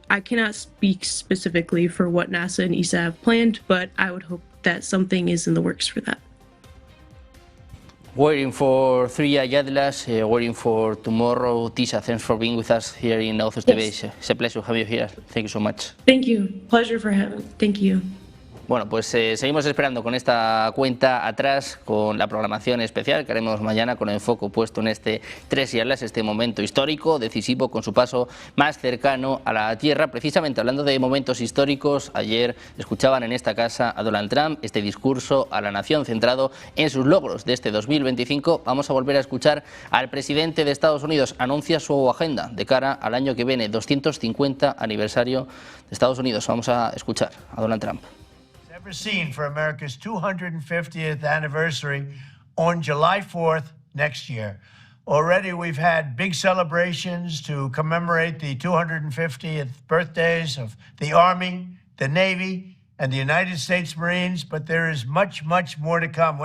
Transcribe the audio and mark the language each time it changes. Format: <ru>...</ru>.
<en>I cannot speak specifically for what NASA and ESA have planned, but I would hope that something is in the works for that. Waiting for 3I Atlas, waiting for tomorrow. Tisha, thanks for being with us here in Authors TV. It's a pleasure to have you here. Thank you so much. Thank you. Pleasure for having me. Thank you.</en> <es>Bueno, pues seguimos esperando con esta cuenta atrás, con la programación especial que haremos mañana con el foco puesto en este 3I Atlas, este momento histórico, decisivo, con su paso más cercano a la Tierra. Precisamente hablando de momentos históricos, ayer escuchaban en esta casa a Donald Trump este discurso a la nación centrado en sus logros de este 2025. Vamos a volver a escuchar al presidente de Estados Unidos. Anuncia su agenda de cara al año que viene, 250 aniversario de Estados Unidos. Vamos a escuchar a Donald Trump.</es> <en>Ever seen for America's 250th anniversary on July 4th next year. Already we've had big celebrations to commemorate the 250th birthdays of the Army, the Navy, and the United States Marines, but there is much, much more to come.</en>